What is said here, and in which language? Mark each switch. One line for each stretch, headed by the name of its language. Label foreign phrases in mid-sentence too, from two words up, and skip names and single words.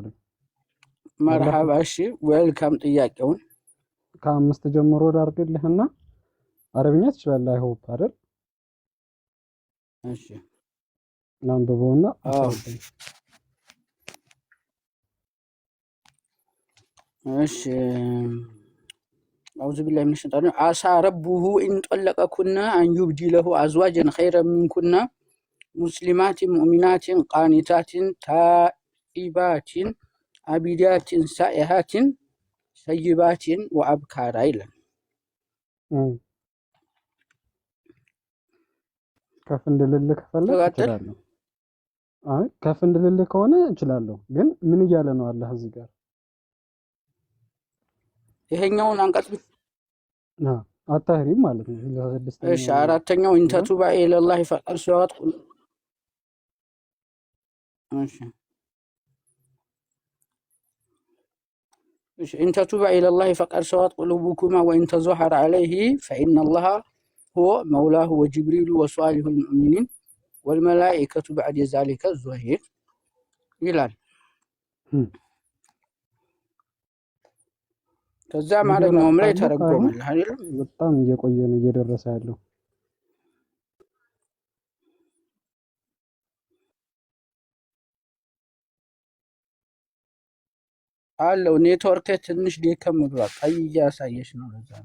Amharic: መርሐባ። እሺ ዌልካም። ጥያቄውን ከ5 ጀምሮ ዳርግልህና አረብኛ ትችላለህ።
English: I hope
Amharic: አይደል? እሺ ናንበበውና
Arabic: እሺ أعوذ بالله من الشيطان الرجيم. عسى ربه إن طلقكن أن يبدله أزواجا خيرا منكن مسلمات مؤمنات قانتات تائبات عبيدات سائحات سيبات وأبكارا إلى
Amharic: ከፍ እንድልልህ ከፈለክ እችላለሁ። አይ ከፍ እንድልልህ ከሆነ እችላለሁ። ግን ምን እያለ ነው አላህ እዚህ ጋር? ይሄኛውን አንቀጽ አታህሪም ማለት ነው። እሺ አራተኛው
Arabic: إن تتوبا إلى الله فقد صغت። እሺ إن تتوبا إلى الله فقد صغت قلوبكما وإن تظاهرا عليه فإن الله هو مولاه وجبريل وصالح المؤمنين والملائكة بعد ذلك ظهير
Amharic: ይላል። ከዛ ማለት ነው ላይ ተረጎመልህ አይደል? በጣም እየቆየ ነው እየደረሰ ያለው። አለው ኔትወርክ ትንሽ ደከም ብሏል። ቀይ እያሳየሽ ነው ለዛ ነው።